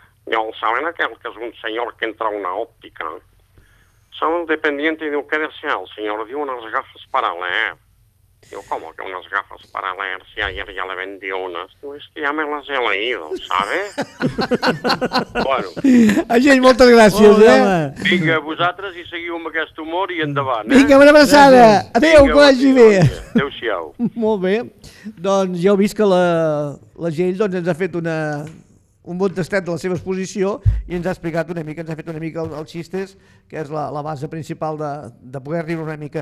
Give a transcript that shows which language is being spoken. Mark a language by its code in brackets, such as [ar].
[ca] Ja el saben aquel que és un senyor que entra a una òptica? [es] Sabe el dependiente [ca] i diu, què desea el senyor? [es] Diu, unes gafes para leer. Diu, ¿cómo que unes gafes para leer si ayer ya le vendí unas? Diu, es que ya me las he leído, ¿sabe? Bueno. [ca] A gent, moltes gràcies, oh, eh? Vinga, vosaltres i seguiu amb aquest humor i endavant, eh? Vinga, una abraçada. Adéu, que vagi bé. Adéu-siau. Molt bé. Doncs ja heu vist que la Gell doncs, ens ha fet una... un bon tastet de la seva exposició i ens ha explicat una mica, ens ha fet una mica els xistes, que és la base principal de poder riure una mica.